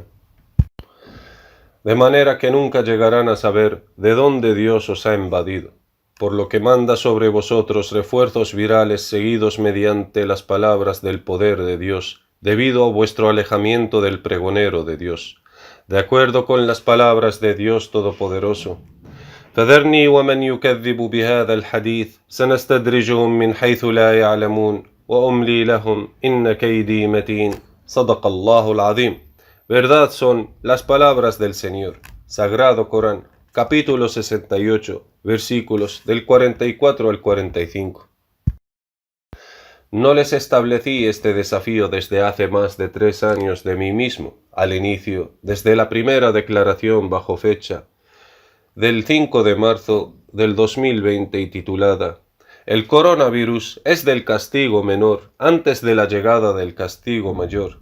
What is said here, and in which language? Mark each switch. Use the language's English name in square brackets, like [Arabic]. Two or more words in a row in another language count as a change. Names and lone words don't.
[Spanish] De manera que nunca llegarán a saber de dónde Dios os ha invadido, por lo que manda sobre vosotros refuerzos virales seguidos mediante las palabras del poder de Dios, debido a vuestro alejamiento del pregonero de Dios, de acuerdo con las palabras de Dios Todopoderoso. [Arabic] فذرني ومن يكذب بهذا الحديث سنستدرجهم من حيث لا يعلمون وأملي لهم إن كيدي متين صدق الله العظيم. [Spanish] Verdad son las palabras del Señor. Sagrado Corán, capítulo 68, versículos del 44 al 45. No les establecí este desafío desde hace más de 3 años de mí mismo, al inicio, desde la primera declaración bajo fecha del 5 de marzo del 2020 y titulada El coronavirus es del castigo menor antes de la llegada del castigo mayor.